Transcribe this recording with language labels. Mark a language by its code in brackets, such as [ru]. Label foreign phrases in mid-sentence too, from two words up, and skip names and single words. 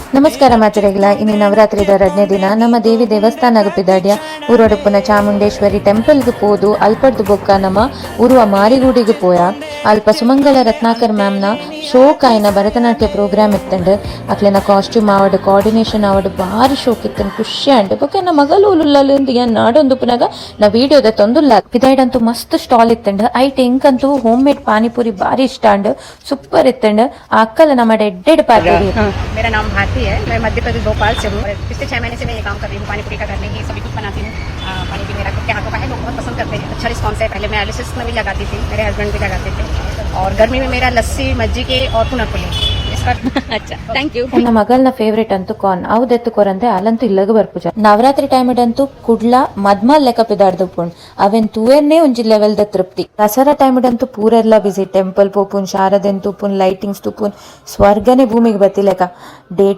[tcy] ನಮಸ್ಕಾರ ಮಾತೆರೆಗ್ಲ ಇನ್ನು ನವರಾತ್ರಿದ 2ನೇ ದಿನ ನಮ್ಮ ದೇವಿ ದೇವಸ್ಥಾನಗ್ ಪಿದಾಡ್ಯ ಊರೊಡುಪುನ ಚಾಮುಂಡೇಶ್ವರಿ ಟೆಂಪಲ್ಗೆ ಪೋದು ಅಲ್ಪಡ್ದು ಬೊಕ್ಕ ನಮ್ಮ ಉರುವ ಮಾರಿಗೂಡಿಗೆ ಪೋಯ ಅಲ್ಪ ಸುಮಂಗಲ ರತ್ನಾಕರ್ ಮ್ಯಾಮ್ನ ಶೋಕ್ ಆಯ್ನ ಭರತನಾಟ್ಯ ಪ್ರೋಗ್ರಾಮ್ ಇತ್ತಂಡ್ ಅಕ್ಲೆನ ಕಾಸ್ಟ್ಯೂಮ್ ಆವಡ್ ಕೋಆರ್ಡಿನೇಷನ್ ಆವಡ್ ಬಾರಿ ಶೋಕ್ ಇತ್ತಂಡ್ ಖುಷಿ ಅಂಡ್ ಬೊಕ್ಕ ನಮ್ಮ ಮಗಲು ಉಲ್ಲುಲ್ಲಂದು ಏನ್ ನಾಡೊಂದುಪುನಾಗ ನಾ ವಿಡಿಯೋದ ತೊಂದುಲ್ಲ ಪಿದಾಯ್ಡಂತೂ ಮಸ್ತ್ ಸ್ಟಾಲ್ ಇತ್ತಂಡ್ ಐಟ್ ಎಂಕಂತೂ [en] home made [tcy] ಪಾನಿಪುರಿ ಬಾರಿ ಇಷ್ಟ ಅಂಡ್ ಸೂಪರ್ ಇತ್ತಂಡ್ ಆ ಅಕ್ಕಲ ನಮ್ಮ ಎಡ್ಡೆಡ್ ಪಾನಿಪುರಿ. [hi] मेरा नाम भारती है, मैं मध्य प्रदेश भोपाल से हूँ। पिछले 6 महीने से मैं ये काम कर रही हूँ, पानी पूरी का घर में ही सभी कुछ बनाती हूँ। पानी भी मेरा खुद के हाथों का है, लोग बहुत पसंद करते हैं। अच्छा रिस्पॉन्स है। पहले मैं एलिसिस में भी लगाती थी, मेरे हस्बैंड भी लगाते थे, और गर्मी में मेरा लस्सी मज्जिगे और पुनर्पुली इसका अच्छा [en] thank you. [tcy] ನನ್ನ ಮಗಳನ್ನ ಫೇವ್ರೇಟ್ ಅಂತೂ ಕಾರ್ನ್ ಅವು ದೆತ್ತುಕೊರಂತೆ ಅಲ್ಲಂತೂ ಇಲ್ಲಗ ಬರ್ಪುಜ ನವರಾತ್ರಿ ಟೈಮ್ ಇಡಂತೂ ಕುಡ್ಲ ಮದ್ಮಾಲ್ ಲೆಕ್ಕ ಪಿದಾಡ್ದು ಪುಣ್ ಅವೆನ್ ತೂವೆನ್ನೇ ಒಂಜಿ ಲೆವೆಲ್ ದ ತೃಪ್ತಿ. ದಸರಾ ಟೈಮ್ ಇಡಂತೂ ಪೂರೆಲ್ಲ ಬಿಸಿ ಟೆಂಪಲ್ ಪೋಪುನ್ ಶಾರದೆನ್ ತೂಪುನ್ ಲೈಟಿಂಗ್ಸ್ ತೂಪುನ್ ಸ್ವರ್ಗನೆ ಭೂಮಿಗೆ ಬತ್ತಿಲೆಕ ಡೇಟ್